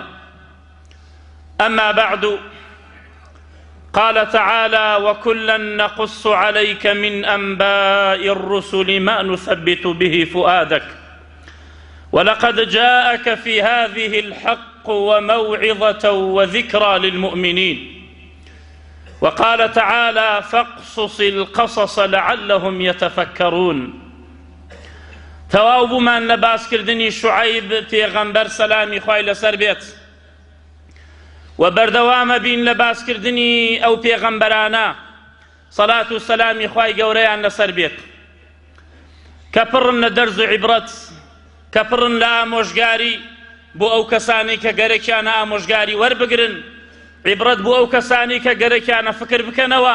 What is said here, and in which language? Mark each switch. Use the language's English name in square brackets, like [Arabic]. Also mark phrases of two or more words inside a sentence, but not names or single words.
[Arabic] أما بعد، قال تعالى: وكلا نقص عليك من أنباء الرسل ما نثبت به فؤادك ولقد جاءك في هذه الحق وموعظة وذكرى للمؤمنين. وقال تعالى: فاقصص القصص لعلهم يتفكرون. [Central Kurdish] تەواو بوومان لە باسکردنی شوعەیب پێغەمبەر سەلامی خوای لەسەر بێت، و بەردەوامە بین لە باسکردنی ئەو پێغەمبەرانە سەلات و سەلامی خوای گەورەیان لەسەر بێت کە پڕن لە دەرز و عیبرەت، کە پڕن لە ئامۆژگاری بۆ ئەو کەسانی کە گەرەکیانە ئامۆژگاری وەربگرن، عیبرەت بۆ ئەو کەسانی کە گەرەکیانە فکر بکەنەوە.